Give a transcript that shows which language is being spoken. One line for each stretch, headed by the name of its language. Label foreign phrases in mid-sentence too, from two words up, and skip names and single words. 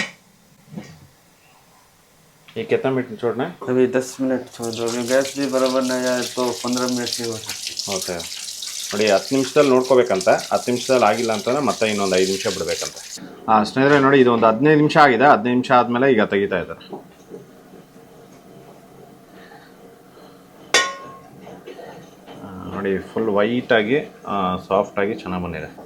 Hindi: ये कितना मिनट छोड़ना है? अभी 10 मिनट छोड़ दो. गैस भी बराबर नहीं आए तो 15 मिनट ही हो सकती.
Kannada: ಓಕೆ ನೋಡಿ 10 ನಿಮಿಷದಲ್ಲಿ ನೋಡ್ಕೋಬೇಕಂತೆ. 10 ನಿಮಿಷದಲ್ಲಿ ಆಗಿಲ್ಲ ಅಂತಂದರೆ ಮತ್ತೆ ಇನ್ನೊಂದು 5 ನಿಮಿಷ ಬಿಡಬೇಕಂತೆ. ಸ್ನೇಹಿತರೆ ನೋಡಿ ಇದು ಒಂದು 15 ನಿಮಿಷ ಆಗಿದೆ. 15 ನಿಮಿಷ ಆದಮೇಲೆ ಈಗ ತೆಗಿತಾ ಇದ್ದಾರೆ. ನೋಡಿ ಫುಲ್ ವೈಟಾಗಿ ಸಾಫ್ಟಾಗಿ ಚೆನ್ನಾಗಿ ಬಂದಿದೆ.